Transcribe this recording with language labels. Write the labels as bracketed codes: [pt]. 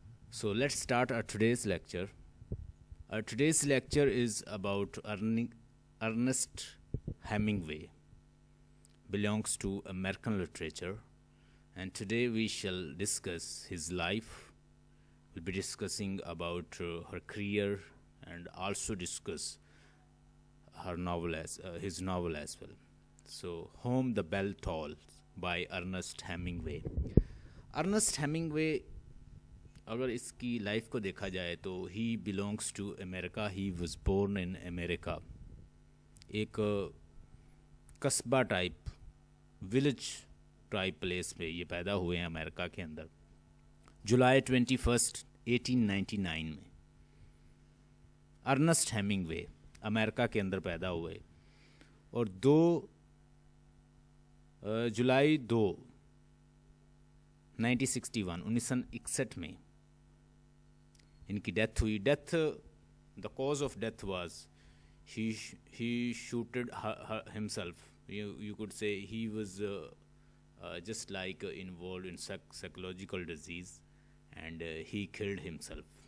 [en] So let's start our today's lecture. Our today's lecture is about Ernest Hemingway, belongs to American literature, and today we shall discuss his life. We'll be discussing about her career and also discuss her novel his novel as well. So, Home the Bell Tolls by Ernest Hemingway. [hi] Ernest Hemingway, अगर इसकी life को देखा जाए तो [en] ही belongs to America. He was born in America. [hi] एक कस्बा type, village type place पे ये पैदा हुए हैं अमेरिका के अंदर. जुलाई 21, 1899 में अर्नेस्ट हेमिंगवे अमेरिका के अंदर पैदा हुए और जुलाई 2, 1961 में इनकी डेथ हुई. [en] The cause of death was he shooted himself. You could say he was just like involved in psychological disease and he killed himself.